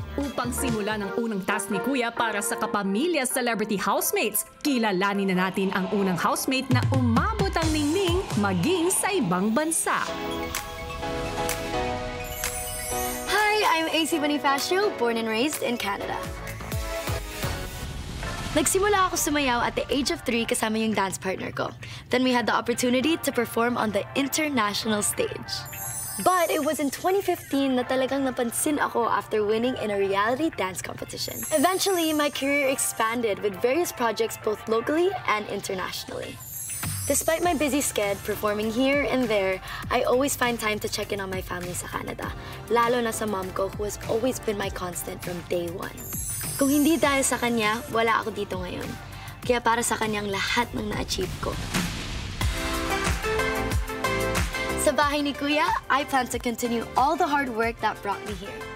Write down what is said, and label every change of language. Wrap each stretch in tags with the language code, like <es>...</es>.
<tl>Upang simula ng unang task ni Kuya para sa kapamilya celebrity housemates, kilalanin na natin ang unang housemate na umabot ang ningning maging sa ibang bansa.</tl> <en>Hi, I'm AC Bonifacio, born and raised in Canada.</en> <tl>Nagsimula ako sumayaw</tl> <en>at the age of 3</en> <tl>kasama yung dance partner ko.</tl> <en>Then we had the opportunity to perform on the international stage. But it was in 2015</en> <tl>na talagang napansin ako</tl> <en>after winning in a reality dance competition. Eventually, my career expanded with various projects both locally and internationally. Despite my busy schedule performing here and there, I always find time to check in on my family sa Canada,</en> <tl>lalo na sa</tl> <en>mom ko who has always been my constant from day one.</en> <tl>Kung hindi dahil sa kanya, wala ako dito ngayon. Kaya para sa kanyang lahat ng na-achieve ko. Sa bahay ni Kuya,</tl> <en>I plan to continue all the hard work that brought me here.</en>